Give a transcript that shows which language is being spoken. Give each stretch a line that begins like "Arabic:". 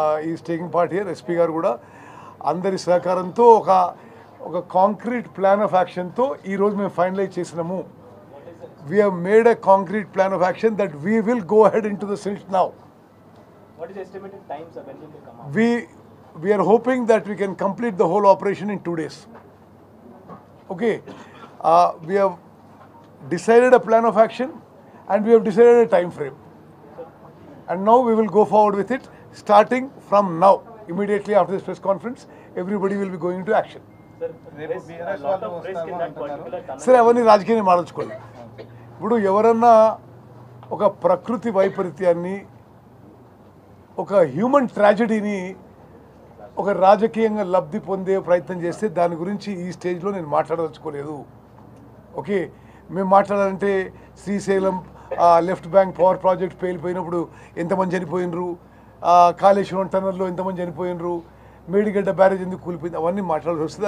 English: is taking part here,
Telugu: SP గారు కూడా అందరి సహకారంతో ఒక కాంక్రీట్ ప్లాన్ ఆఫ్ యాక్షన్తో ఈరోజు మేము ఫైనలైజ్ చేసినాము.
English: We have made a concrete plan of action that we will go ahead into the silt now. What is the estimated time, sir, when will they come out? We are hoping that we can complete the whole operation in 2 days. Okay, we have decided a plan of action and we have decided a time frame, and now we will go forward with it starting from now. Immediately after this press conference, everybody will be going into action. Sir, there is a lot of risk in that particular tunnel.
Telugu: సరే, అవన్నీ రాజకీయాన్ని మాట్లాడుకోవాలి. ఇప్పుడు ఎవరన్నా ఒక ప్రకృతి వైపరీత్యాన్ని, ఒక human ట్రాజడీని ఒక రాజకీయంగా లబ్ధి పొందే ప్రయత్నం చేస్తే దాని గురించి ఈ స్టేజ్లో నేను మాట్లాడదలుచుకోలేదు. ఓకే, మేము మాట్లాడాలంటే Srisailam left bank power project పేలిపోయినప్పుడు ఎంతమంది చనిపోయినరు, కాళేశ్వరం టన్నల్లో ఎంతమంది చనిపోయినరు, మేడిగడ్డ బ్యారేజ్ ఎందుకు కూలిపోయింది, అవన్నీ మాట్లాడాల్సి వస్తుంది.